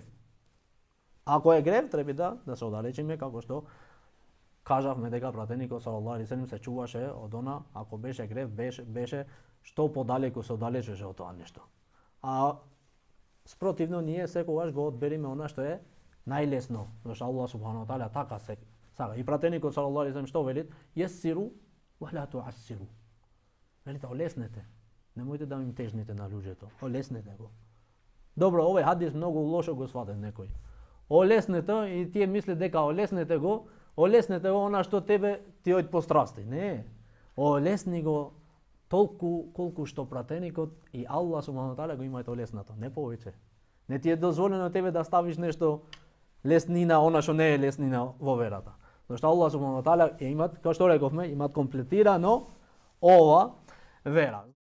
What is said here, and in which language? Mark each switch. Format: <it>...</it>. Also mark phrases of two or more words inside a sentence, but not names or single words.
<mk>Ако е грев, треба да се оддалечиме, како што кажавме дека пратеникот</mk> <ar>صلى الله عليه وسلم</ar> <mk>се чуваше од она, ако беше грев, беше што подалеку се оддалечеше од тоа нешто. А спротивно ние секогаш го одбериме она што е најлесно, зашто</mk> <ar>الله سبحانه وتعالى</ar> <mk>така се сака. И пратеникот</mk> <ar>صلى الله عليه وسلم</ar> <mk>што велит?</mk> <ar>يسروا ولا تعسروا.</ar> <mk>Велите, олеснете. Немојте да им тежните на луѓето. Олеснете го. Добро, овој хадис многу лошо го сватен некој. Олеснете и тие мисли дека олеснете го она што тебе ти од пострасти. Не. Олесни го толку колку што пратеникот и</mk> <ar>الله سبحانه وتعالى</ar> <mk>го имаат олеснато, не повеќе. Не ти е дозволено тебе да ставиш нешто леснина, она што не е леснина во верата. Зашто</mk> <ar>الله سبحانه وتعالى</ar> <mk>имаат, како што рековме, имаат комплетирано ова вера.</mk>